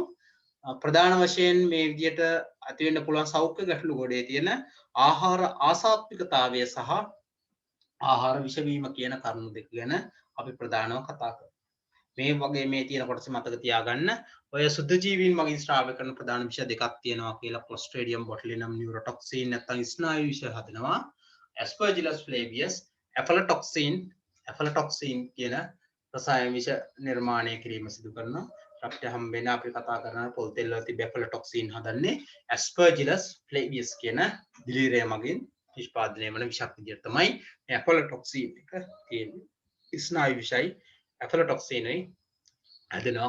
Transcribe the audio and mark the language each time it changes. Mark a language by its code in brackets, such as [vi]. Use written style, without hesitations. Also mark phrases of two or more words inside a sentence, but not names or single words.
[si] ප්‍රධාන වශයෙන් මේ විදිහට ඇති වෙන්න පුළුවන් සෞඛ්‍ය ගැටලු ගොඩේ තියෙන ආහාර ආසාත්මිකතාවය සහ ආහාර විෂ වීම කියන කරුණු දෙක ගැන අපි ප්‍රධානව කතා කරමු. මේ වගේ මේ තියෙන කොටස මතක තියාගන්න. ඔය සුද්ධ ජීවීන් මගින් ස්‍රාවය කරන ප්‍රධාන විෂ දෙකක් තියෙනවා කියලා Clostridium botulinum neurotoxin නැත්නම් ස්නායු විෂ හදනවා. Aspergillus flavius aflatoxin කියන රසායන විෂ නිර්මාණය කිරීම සිදු කරනවා. අපිට හම්බෙන අපි කතා කරන පොල් තෙල් වල තිබෙන aflatoxin හදන්නේ Aspergillus flavius කියන දිලීරය මගින් නිෂ්පාදනය වන විෂක් විදිහට තමයි මේ aflatoxin එක තියෙන්නේ. ස්නායු විෂයි aflatoxin යි හදනවා.